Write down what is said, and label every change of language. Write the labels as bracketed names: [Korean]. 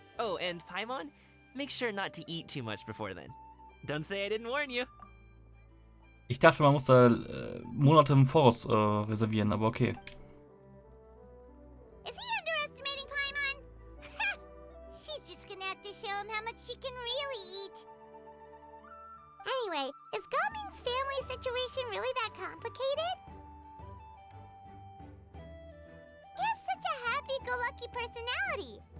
[English] Oh, and Paimon, make sure not to eat too much before then. Don't say I didn't warn you. [German] Ich dachte, man muss da Monate im Voraus reservieren, aber okay. [English] Is he underestimating Paimon? She's just gonna have to show him how much she can really eat. Anyway, is Gaming's family situation really that complicated? He has such a happy-go-lucky personality.